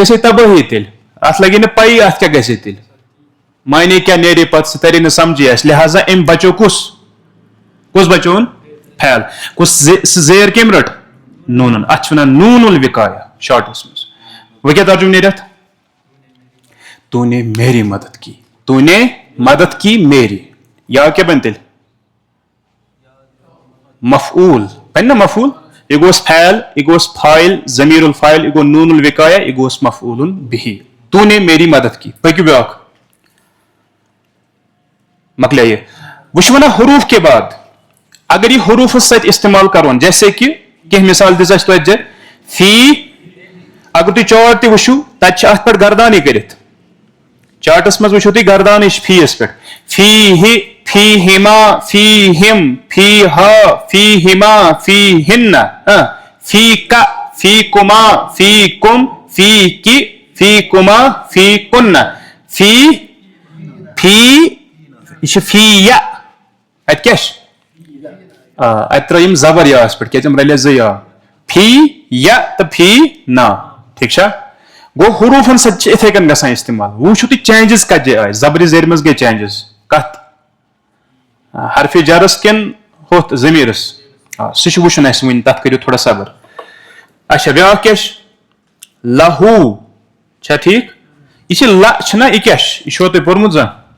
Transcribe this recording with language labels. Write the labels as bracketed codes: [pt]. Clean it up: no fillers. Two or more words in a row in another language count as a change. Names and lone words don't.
[ks] گژھِ ہے تبٲہی تیٚلہِ اتھ لگہِ نہٕ پیی اتھ کیاہ گژھِ تیٚلہِ معنی کیا نیرے پتہٕ سُہ ترِ نہٕ سمجھی اسہِ لہذا أمۍ بچو کُس بچون پھیل کُس سُہ زیر کٔمۍ رٔٹ نوٗنن اتھ چھِ ونان [ar] نوٗن الوقایا [ks] شارٹس منٛز وۄنۍ کیاہ ترجمہٕ نیرِ اتھ [ur] تو نے میری مدد کی تو نے مدد کی میری [ks] یا کیا بنہِ تیٚلہِ مفعول بنہِ نا مفعول یہ گوس پھیل یہ گوس فاعل [ar] ضمیر الفاعل [ks] یہ گو [ar] نون الوقایا [ks] یہ گوس [ar] مفعول به [ur] تو نے میری مدد کی [ks] پٔکِو بیاکھ مکلیے وہ چھُ ونان [ur] حروف کے بعد اگر یہ [ks] حروفس سۭتۍ استعمال کرون [ur] جیسے کہ [ks] کینٛہہ مثال دِژ اَسہِ توتہِ فی اگر تُہۍ چاٹ تہِ وٕچھِو تتہِ چھِ اتھ پٮ۪ٹھ گردانے کٔرِتھ چاٹس منٛز وٕچھِو تُہۍ گردانے چھِ فیس پٮ۪ٹھ [ar] فی ہِ فی ہما فی ہم فی ہا فی ہما فی ہن فی کا فی کما فی کم فی کی فی کما فی کن فی [ks] یہ چھِ فی یا اتہِ کیاہ چھِ اتہِ ترٲے یِم زبر یاس پٮ۪ٹھ کیازِ یِم رلے زٕ یا فی یا تہٕ فی نا ٹھیک چھا گوٚو حروٗفن سۭتۍ چھِ اِتھے کٔنۍ گژھان استعمال وۄنۍ وٕچھِو تُہۍ چینجز کتھ جایہِ آیہِ زبرِ زیرِ منٛز گٔے چینجز کتھ حرفِ جرس کِنہٕ ہُتھ ضمیٖرس سُہ چھُ وٕچھُن اسہِ وُنہِ تتھ کٔرِو تھوڑا صبر اچھا بیاکھ کیاہ چھُ لہوٗ چھا ٹھیٖک یہِ چھِ ل چھُنہ یہِ کیاہ چھُ یہِ چھُوا تۄہہِ پوٚرمُت زانٛہہ